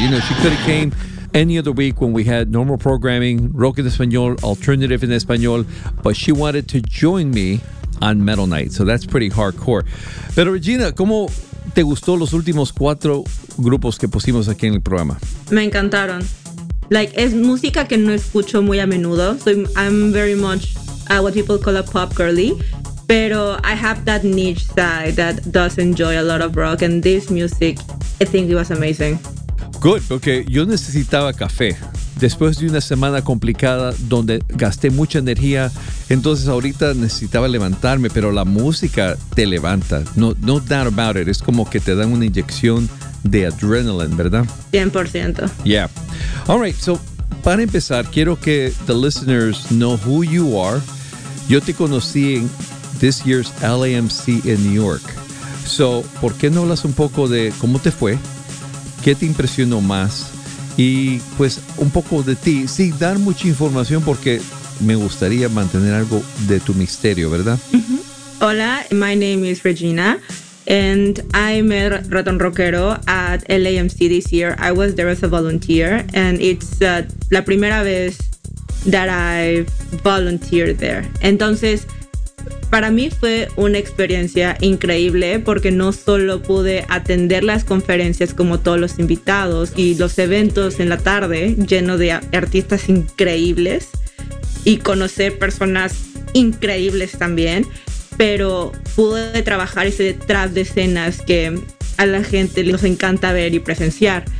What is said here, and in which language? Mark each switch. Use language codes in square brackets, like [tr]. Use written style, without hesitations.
[en] You know, she could have came any other week when we had normal programming, rock en español, alternative en español, but she wanted to join me on Metal Night, so that's pretty hardcore. [es] Pero Regina, ¿cómo te gustó los últimos cuatro grupos que pusimos aquí en el programa? Me encantaron. [en] Like, [es] es música que no escucho muy a menudo, [en] so I'm very much what people call a pop girly, pero I have that niche side that does enjoy a lot of rock, and this music, I think it was amazing. Good, [es] porque yo necesitaba café después de una semana complicada donde gasté mucha energía. Entonces ahorita necesitaba levantarme, pero la música te levanta. [en] No, no doubt about it. [es] Es como que te dan una inyección de adrenaline, ¿verdad? 100%. [en] Yeah. All right, so [es] para empezar, quiero que [en] the listeners know who you are. [es] Yo te conocí en [en] this year's LAMC in New York. [es] So, ¿por qué no hablas un poco de cómo te fue? ¿Qué te impresionó más? Y pues un poco de ti, sin dar mucha información porque me gustaría mantener algo de tu misterio, ¿verdad? Mm-hmm. Hola, [en] my name is Regina and I'm a [es] ratón rockero [en] at LAMC this year. I was there as a volunteer and it's [es] la primera vez [en] that I volunteered there. [es] Entonces, para mí fue una experiencia increíble porque no solo pude atender las conferencias como todos los invitados y los eventos en la tarde lleno de artistas increíbles y conocer personas increíbles también, pero pude trabajar ese detrás de escenas que a la gente les encanta ver y presenciar.